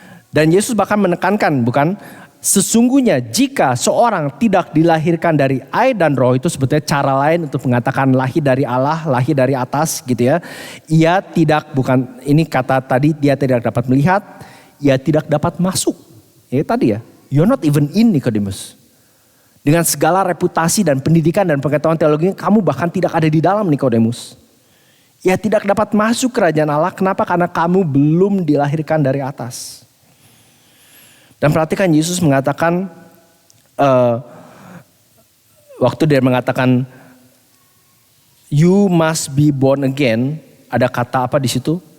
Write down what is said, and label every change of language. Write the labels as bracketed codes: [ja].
[id] Dan Yesus bahkan menekankan, bukan? Sesungguhnya jika seorang tidak dilahirkan dari air dan roh, itu sebetulnya cara lain untuk mengatakan lahir dari Allah, lahir dari atas gitu ya. Ia tidak, bukan ini kata tadi, dia tidak dapat melihat, ia tidak dapat masuk. Ya tadi ya, [en] you're not even in Nikodemus. [id] Dengan segala reputasi dan pendidikan dan pengetahuan teologinya, kamu bahkan tidak ada di dalam Nikodemus. Ya tidak dapat masuk kerajaan Allah, kenapa? Karena kamu belum dilahirkan dari atas. Dan perhatikan Yesus mengatakan, waktu dia mengatakan, [en] you must be born again, [id] ada kata apa di situ?